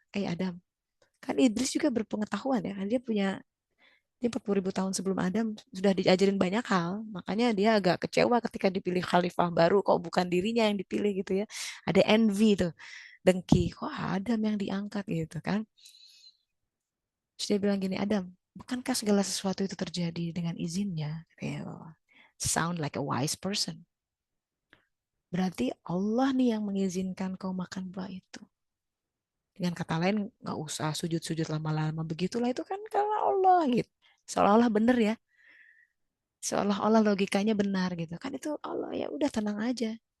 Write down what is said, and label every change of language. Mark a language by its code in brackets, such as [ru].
[id] Adam, kan iblis juga berpengetahuan ya, kan dia 40.000 tahun sebelum Adam sudah diajarin banyak hal, makanya dia agak kecewa ketika dipilih khalifah baru kok bukan dirinya yang dipilih gitu ya. Ada envy tuh, dengki, kok Adam yang diangkat gitu kan. Terus dia bilang gini, Adam, bukankah segala sesuatu itu terjadi dengan izinnya? [en] Ya, sound like a wise person. [id] Berarti Allah nih yang mengizinkan kau makan buah itu. Dengan kata lain, nggak usah sujud-sujud lama-lama. Begitulah itu kan kalau Allah gitu. Seolah-olah benar ya. Seolah-olah logikanya benar gitu. Kan itu Allah, ya udah tenang aja.